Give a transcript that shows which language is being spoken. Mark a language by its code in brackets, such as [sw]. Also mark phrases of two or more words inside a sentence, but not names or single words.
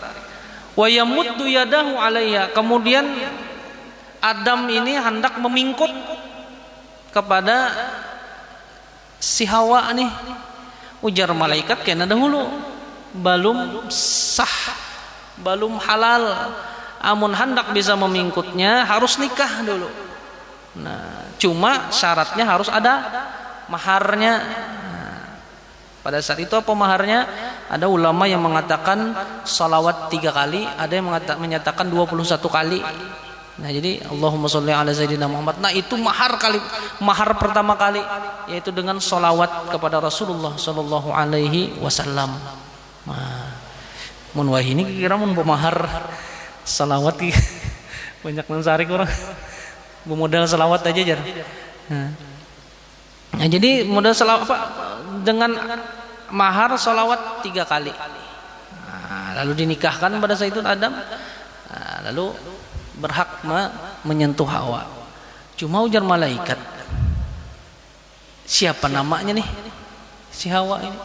[ar] ويمد يده عليها. [id] Kemudian Adam ini hendak memingkut kepada si Hawa nih. [bjn] Ujar malaikat kena dahulu belum sah, belum halal. Amun hendak bisa memingkutnya harus nikah dulu. [id] Nah, cuma syaratnya harus ada maharnya. Nah, pada saat itu apa maharnya? Ada ulama yang mengatakan salawat 3 kali, ada yang menyatakan 21 kali. Nah, jadi [ar] اللهم صل على سيدنا محمد. [id] Nah, itu mahar pertama kali, yaitu dengan salawat kepada Rasulullah [ar] صلى الله عليه وسلم. [bjn] Nah, mun wah ini kira mun pemahar salawat banyak nang sarik orang. Bemodal selawat aja jar. [id] Nah, jadi modal dengan mahar sholawat 3 kali. Nah, lalu dinikahkan pada saat itu Adam. Nah, lalu berhak menyentuh Hawa. [bjn] Cuma ujar malaikat, siapa namanya nih si Hawa ini?